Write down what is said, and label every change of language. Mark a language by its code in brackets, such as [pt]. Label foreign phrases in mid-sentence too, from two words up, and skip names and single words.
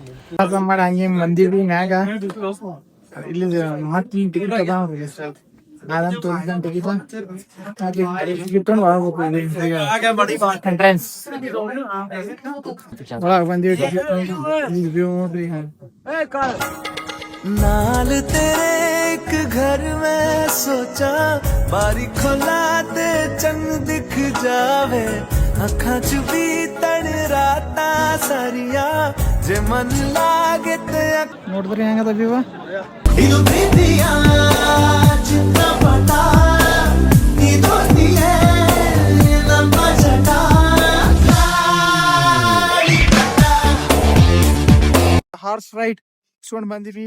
[kn] ಮಾಡಿ ಹಂಗೆ ಬಂದಿವಿ ಮ್ಯಾಗ. ಇಲ್ಲಿ ಮತ್ತೆ ಟಿಕೆಟ್ ಅದಾವ್ರಿ. ನಾದಂತ [en] ticket entrance [kn] ಒಳಗೆ ಬಂದಿವಿ. ವ್ಯೂ ನೋಡ್ರಿ. [pa] ਨਾਲ ਤੇਰੇ ਏਕ ਘਰ ਮੇਂ ਸੋਚਾ ਬਾਰੀ ਖੋਲਾ ਤੇ ਚੰਗ ਦਿਖ ਜਾਵੇ ਅੱਖਾ ਚ ਭੀ ਤੜ ਰਾਤਾ ਸਾਰਿਆ ਜੇ ਮਨ ਲਾਗੇ ਤੇ [kn] ನೋಡಿದ್ರಿ ಹೆಂಗದ ವ್ಯೂ. ಇದು ಪ್ರೀತಿಯ ಚಿತ್ರಪಟ ಇದೊಂದಿಗೆ ನಮ್ಮ ಜಟ. [en] horse ride [kn] ಇಸ್ಕೊಂಡ್ ಬಂದಿವಿ.